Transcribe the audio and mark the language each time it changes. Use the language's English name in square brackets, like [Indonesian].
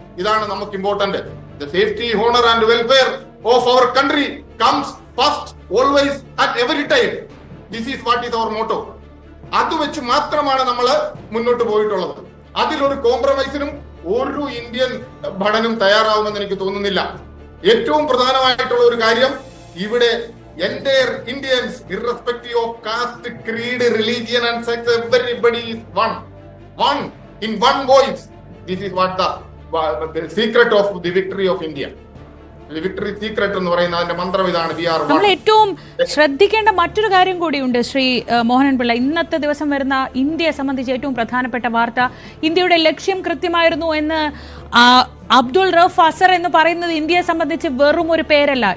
[Malayalam] ഇതാണ് നമുക്ക് important. [English] The safety, honour and welfare of our country comes first, always, at every time. This is what is our motto. [Malayalam] അത് വെച്ച് മാത്രമാണ് നമ്മൾ മുന്നോട്ട് പോയിട്ടുള്ളത്. അതിലൊരു കോംപ്രമൈസിനും ഒരു ഇന്ത്യൻ ഭടനും തയ്യാറാവുമെന്ന് എനിക്ക് തോന്നുന്നില്ല. ഏറ്റവും പ്രധാനമായിട്ടുള്ള ഒരു കാര്യം, ഇവിടെ [English] entire Indians, irrespective of caste, creed, religion and sex, everybody is one in one voice. This is what the secret of the victory of India. [Malayalam] Victory secret എന്ന് പറയുന്ന അതിന്റെ മന്ത്രം ഇതാണ്. നമ്മൾ ഏറ്റവും ശ്രദ്ധിക്കേണ്ട മറ്റൊരു കാര്യം കൂടിയുണ്ട് ശ്രീ മോഹനൻ പിള്ള. ഇന്നത്തെ ദിവസം വരുന്ന ഇന്ത്യയെ സംബന്ധിച്ച് ഏറ്റവും പ്രധാനപ്പെട്ട വാർത്ത, ഇന്ത്യയുടെ ലക്ഷ്യം കൃത്യമായിരുന്നു എന്ന് അബ്ദുൾ റൌഫ് അസർ എന്ന് പറയുന്നത് ഇന്ത്യയെ സംബന്ധിച്ച് വെറും ഒരു പേരല്ല.